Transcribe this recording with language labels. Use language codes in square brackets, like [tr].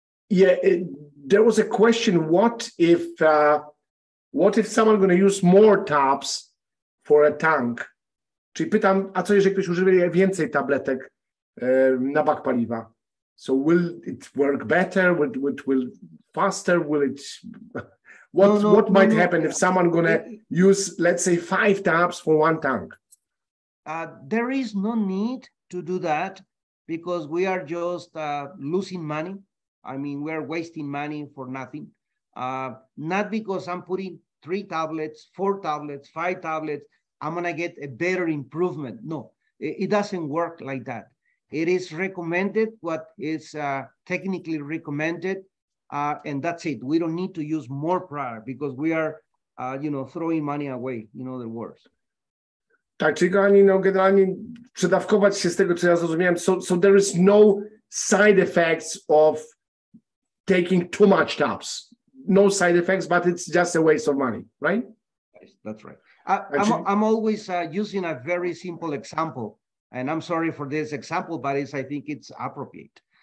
[en] Yeah, there was a question, what if someone going to use more tabs for a tank? [pl] Czyli pytam, a co jeżeli ktoś używa więcej tabletek na bak paliwa? [en] So will it work better? Will faster? Will it? What might happen if someone gonna use, let's say, 5 tabs for one tank? There is no need to do that because we are just losing money. I mean, we are wasting money for nothing. Not because I'm putting 3 tablets, 4 tablets, 5 tablets, I'm gonna get a better improvement. No, it doesn't work like that. It is recommended what is technically recommended, and that's it. We don't need to use more product because we are, throwing money away, in other words. [pl] Tak, czyli generalnie przedawkować się z tego, co ja zrozumiałem. [en] So there is no side effects of taking too much tabs. No side effects, but it's just a waste of money, right? Yes, that's right. I'm always using a very simple example, and I'm sorry for this example, but I think it's appropriate.